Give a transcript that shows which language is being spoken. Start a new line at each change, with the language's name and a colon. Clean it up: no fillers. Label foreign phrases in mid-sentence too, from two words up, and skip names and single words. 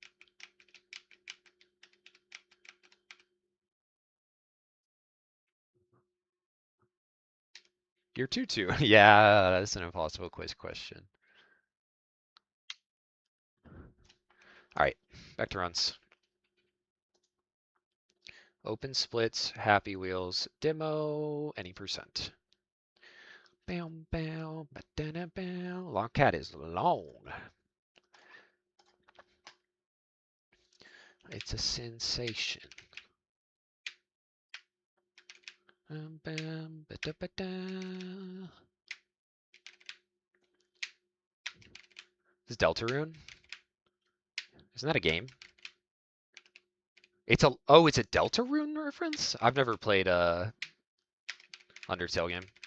English: You're 2-2. Yeah, that's an impossible quiz question. Alright, back to runs. Open splits, happy wheels, demo, any percent. Bam, bam, ba-da-da, bam. Long cat is long. It's a sensation. Bam, bam, ba-da-ba-da. Is Deltarune? Isn't that a game? It's a it's a Deltarune reference? I've never played a Undertale game.